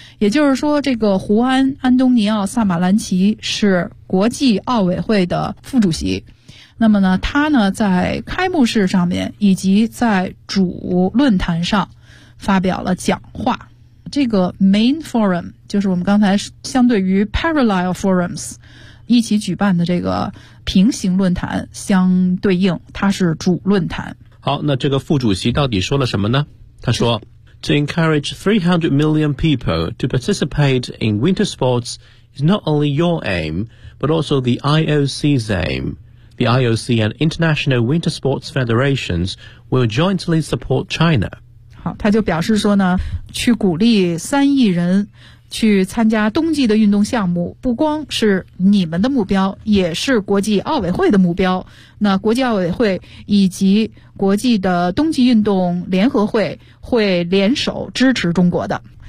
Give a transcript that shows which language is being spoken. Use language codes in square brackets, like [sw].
[zh] 也就是说这个胡安·安东尼奥·萨马兰奇是国际奥委会的副主席，那么呢他呢在开幕式上面以及在主论坛上发表了讲话。这个 main forum 就是我们刚才相对于 parallel forums 一起举办的这个平行论坛相对应，它是主论坛。好，那这个副主席到底说了什么呢？他说 [en] To encourage 300 million people to participate in winter sports is not only your aim but also the IOC's aimThe IOC and International Winter Sports Federations will jointly support China. [zh] 好，他就表示说呢，去鼓励3亿人去参加冬季的运动项目，不光是你们的目标，也是国际奥委会的目标。那国际奥委会以及国际的冬季运动联合会会联手支持中国的。